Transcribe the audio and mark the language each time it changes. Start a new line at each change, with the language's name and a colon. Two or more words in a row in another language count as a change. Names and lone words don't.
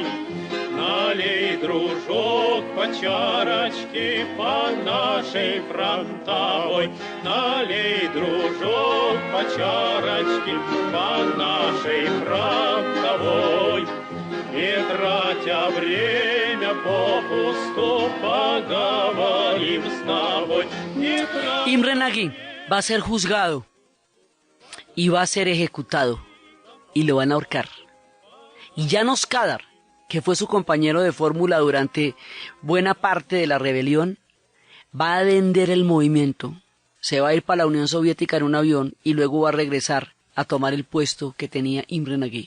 Russian: Налей, дружок, по чарочке по нашей фронтовой. Налей, дружок, по чарочке по нашей фронтовой. Не тратя время попусту, поговорим с тобой.
Spanish: Imre Nagy va a ser juzgado y va a ser ejecutado y lo van a ahorcar. Y János Kadar, que fue su compañero de fórmula durante buena parte de la rebelión, va a vender el movimiento, se va a ir para la Unión Soviética en un avión y luego va a regresar a tomar el puesto que tenía Imre Nagy.